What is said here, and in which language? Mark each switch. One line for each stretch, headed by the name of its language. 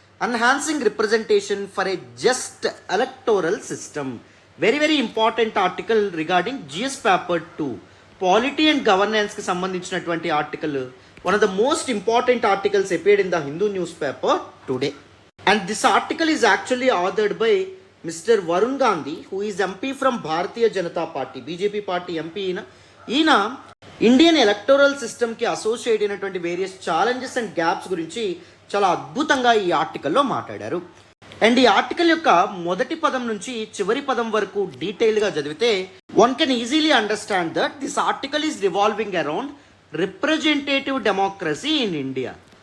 English: Enhancing representation for a just electoral system. Very important article regarding GS paper 2 polity and గవర్నెన్స్కి సంబంధించినటువంటి article. One of the most important articles appeared in the Hindu news paper today. And this article is actually authored by Mr. Varun Gandhi, who is MP from Bharatiya Janata Party, BJP party MP.
Telugu: ఈయన Indian electoral సిస్టమ్కి associate అయినటువంటి various challenges and gaps గురించి చాలా అద్భుతంగా ఈ ఆర్టికల్లో మాట్లాడారు. And ఈ ఆర్టికల్ యొక్క మొదటి పదం నుంచి చివరి పదం వరకు డీటెయిల్గా చదివితే
English: One can easily understand that this article is revolving around representative democracy in India.